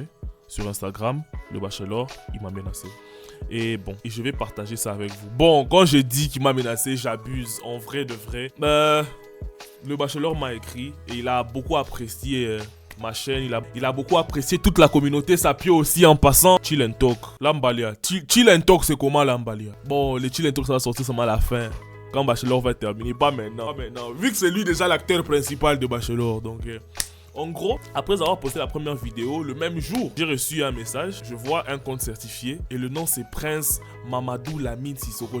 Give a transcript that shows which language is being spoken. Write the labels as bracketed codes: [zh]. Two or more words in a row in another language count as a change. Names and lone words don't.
[fr] Sur Instagram, le bachelor, il m'a menacé. Et bon, et je vais partager ça avec vous. Bon, quand je dis qu'il m'a menacé, j'abuse. En vrai de vrai. Le bachelor m'a écrit et il a beaucoup apprécié ma chaîne. Il a beaucoup apprécié toute la communauté Sapio aussi en passant. Chill and Talk. Lambalia. Chill and Talk, c'est comment Lambalia? Bon, le Chill and Talk, ça va sortir seulement à la fin. Quand Bachelor va terminer. Pas maintenant. Vu que c'est lui déjà l'acteur principal de Bachelor. Donc, en gros, après avoir posté la première vidéo, le même jour, j'ai reçu un message. Je vois un compte certifié et le nom c'est Prince Mamadou Lamine Sissoko.